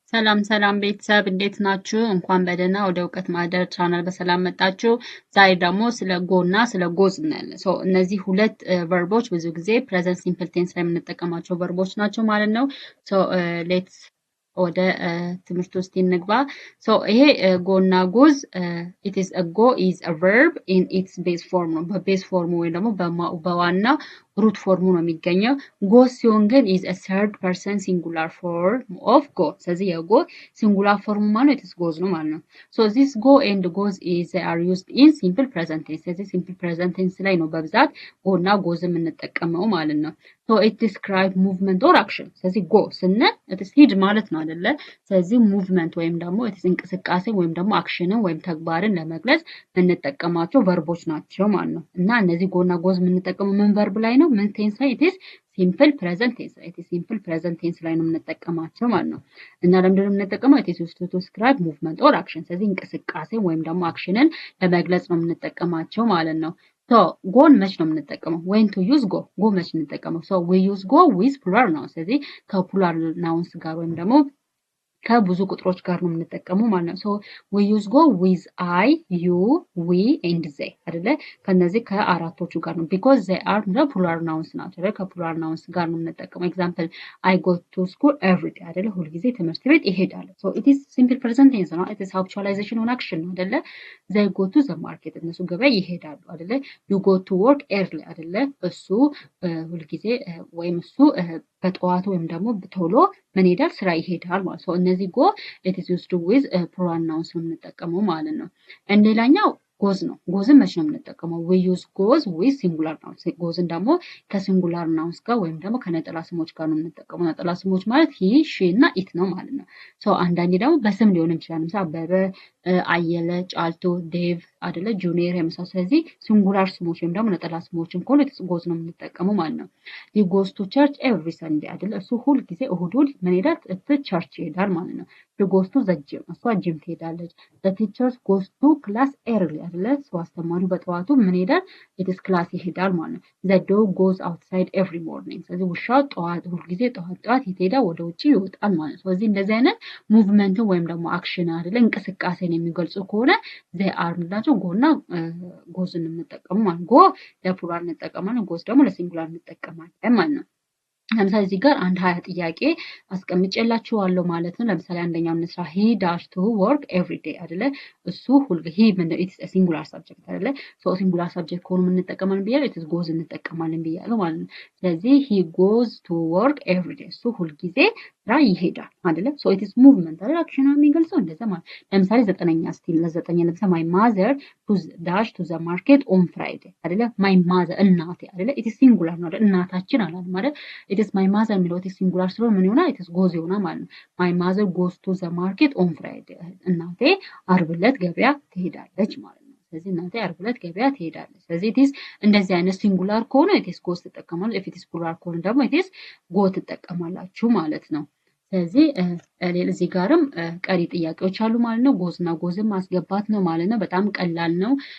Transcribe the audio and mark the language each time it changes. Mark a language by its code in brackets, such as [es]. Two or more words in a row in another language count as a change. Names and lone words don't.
[am] ሰላም ሰላም ቤተሰብ እንዴት ናችሁ? እንኳን በደህና ወደ እውቀት ማህደር ቻናል በሰላም መጣችሁ። ዛሬ ደግሞ ስለ ጎ እና ስለ ጎዝ እናያለን። እነዚህ ሁለት ቨርቦች ብዙ ጊዜ [en] present simple tense [am] ላይ የምንጠቀማቸው ቨርቦች ናቸው ማለት ነው። ሌትስ ወደ ትምህርት ውስጥ እንግባ። ይሄ ጎ እና ጎዝ [en] it is a go is a verb in its base form [am] ነው። በቤዝ ፎርሙ ወይም ደግሞ በዋና ሩት ፎርሙ ነው የሚገኘው። ጎ ሲሆን ግን [en] is a third person singular form of go። [am] ስለዚህ የጎ ሲንጉላር ፎርሙ ማለት [en] it is goes [am] ነው ማለት ነው። [en] this go and goes is are used in simple present tense። [am] ስለዚህ [en] simple present tense [am] ላይ ነው በብዛት ጎ እና ጎዝ የምንጠቀመው ማለት ነው። [en] it describe movement or action። [am] ስለዚህ go ስንል [en] it is [am] ሂድ ማለት ነው አይደለ? ስለዚህ movement ወይም ደግሞ [en] it is [am] እንቅስቃሴ ወይም ደግሞ አክሽንን ወይም ተግባርን ለመግለጽ የምንጠቀማቸው ቨርቦች ናቸው ማለት ነው። እና እነዚህ ጎ እና ጎዝ የምንጠቀመው ምን ቨርብ ላይ ነው? ምን ቴንስ ላይ? [en] it is simple present tense ላይ። it is simple present tense [am] ላይ ነው የምንጠቀማቸው ማለት ነው። እና ለምንድን ነው የምንጠቀመው? [en] it is used to describe movement or action። [am] ስለዚህ እንቅስቃሴ ወይም ደግሞ አክሽንን ለመግለጽ ነው የምንጠቀማቸው ማለት ነው። ጎን መች ነው የምንጠቀመው? [en] when to use go። ጎ [am] መች እንጠቀመው? [en] we use go with plural [am] ነው። ስለዚህ ከፕሉራል ናውንስ ጋር ወይም ደግሞ ከብዙ ቁጥሮች ጋር ነው የምንጠቀመው ማለት ነው። [en] we use go with I, you, we and they አይደለ? [am] ከነዚህ ከአራቶቹ ጋር ነው [en] because they are the plural nouns [am] ናቸው። ከፕሉራል ናውንስ ጋር ነው የምንጠቀመው። ኤግዛምፕል [en] I go to school every day [am] አይደለ? ሁልጊዜ ትምህርት ቤት ይሄዳለሁ። [en] it is simple present tense [am] ነው። [en] it is habitualization on action [am] ነው አይደለ? [en] they go to the market [am] እነሱ ገበያ ይሄዳሉ አይደለ? [en] you go to work early አይደለ? [am] እሱ ሁልጊዜ ወይም እሱ በጠዋቱ ወይም ደግሞ ቶሎ ምን ይሄዳል? ስራ ይሄዳል ማለት ነው። እነዚህ ጎ [en] it is used with plural nouns [am] ነው የምንጠቀመው ማለት ነው። ሌላኛው ጎዝ ነው። ጎዝን መች ነው የምንጠቀመው? [en] we use goes with singular nouns። [am] ጎዝን ደግሞ ከሲንጉላር ናውንስ ጋር ወይም ደግሞ ከነጠላ ስሞች ጋር ነው የምንጠቀመው። ነጠላ ስሞች ማለት [en] he, she [am] እና it ነው ማለት ነው። አንዳንዴ ደግሞ በስም ሊሆን ይችላል። ምሳሌ አበበ፣ አየለ፣ ጫልቶ፣ ዴቭ አይደለ? ጁኒየር የመሳሰሉ። ስለዚህ ሲንጉላር ስሞች ወይም ደግሞ ነጠላ ስሞችን ከሆነ ጎዝ ነው የምንጠቀመው ማለት ነው። [en] he goes to church every Sunday [am] አይደለ? እሱ ሁል ጊዜ እሁድ ምን ይሄዳል? ቸርች ይሄዳል ማለት ነው። [en] she goes to the gym [am] እሷ ጂም ትሄዳለች። [en] the teacher goes to class early [am] አይደለ? አስተማሪው በጠዋቱ ምን ይሄዳል? [en] it is [am] ክላስ ይሄዳል ማለት ነው። [en] the dog goes outside every morning። [am] ስለዚህ ውሻው ሁል ጊዜ ጠዋት ይሄዳል፣ ወደ ውጪ ይወጣል ማለት ነው። ስለዚህ እንደዚህ አይነት ሙቭመንትን ወይም ደግሞ አክሽን አይደለ? እንቅስቃሴን የሚገልጹ ከሆነ [en] they are [am] ምንላቸው? ጎ እና ጎዝን እንጠቀሙ ማለት ነው። ጎ ለፕሉራል እንጠቀማለን፣ ጎዝ ደግሞ ለሲንጉላር እንጠቀማለን ማለት ነው። ለምሳሌ እዚህ ጋር አንድ 20 ጥያቄ አስቀምጬላችኋለሁ ማለት ነው። ለምሳሌ አንደኛው እንስራ [en] he dash to work every day [am] አይደለ? እሱ ሁልጊዜ he ምን [en] it's singular subject [am] አይደለ? [en] singular subject [am] ከሆነ የምንጠቀማለን ብያለሁ። [en] it's goes [am] እንጠቀማለን ብያለሁ ማለት ነው። ስለዚህ [en] he goes to work every day [am] እሱ ሁልጊዜ ስራ ይሄዳል አይደለ? [en] it's movement [am] አይደለ? አክሽን ነው የሚገልጸው እንደዛ ማለት። ለምሳሌ 9ኛ ስቲል ለዘጠኝ ለምሳሌ [en] my mother to dash to the market on Friday [am] አይደለ? [en] my mother [am] እናቴ አይደለ? [en] it's singular [am] ነው አይደል? እናታችን አላለም አይደል? [en] it's my mother [am] የሚለው [en] it's singular [am] ስለሆነ ምን ይሆናል? [en] it's goes [am] ይሆናል ማለት ነው። [en] my mother goes to the market on Friday [am] እናቴ ዓርብ ዕለት ገበያ ትሄዳለች ማለት ነው። ስለዚህ እናቴ ዓርብ ዕለት ገበያ ትሄዳለች። ስለዚህ ኢትስ እንደዚህ አይነት ሲንጉላር ከሆነ [en] it's goes [am] ትጠቀማላችሁ። [en] if it's plural [am] ከሆነ ደግሞ [en] it's go [am] ትጠቀማላችሁ ማለት ነው። ስለዚህ እዚህ ጋርም ቀሪ ጥያቄዎች አሉ ማለት ነው። ጎዝና ጎዝን ማስገባት ነው ማለት ነው። በጣም ቀላል ነው።